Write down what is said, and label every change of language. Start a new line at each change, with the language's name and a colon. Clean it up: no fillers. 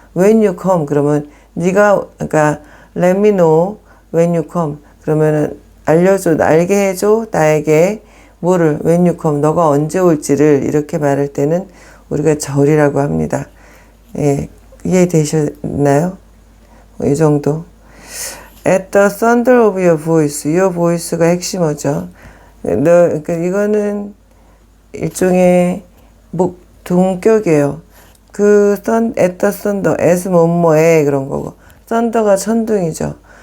English: When you come
Korean: 그러면 그러니까
English: let me know when you come
Korean: 그러면은 알게 해줘 나에게 뭐를
English: when you come
Korean: 너가 언제 올지를 이렇게 말할 때는 우리가 절이라고 합니다. 예, 이해되셨나요? 이 정도.
English: At the thunder of your voice, your voice
Korean: 가 핵심어죠. 그러니까 이거는 일종의 동격이에요.
English: at the thunder, as
Korean: 뭐뭐에 그런 거고, thunder가 천둥이죠.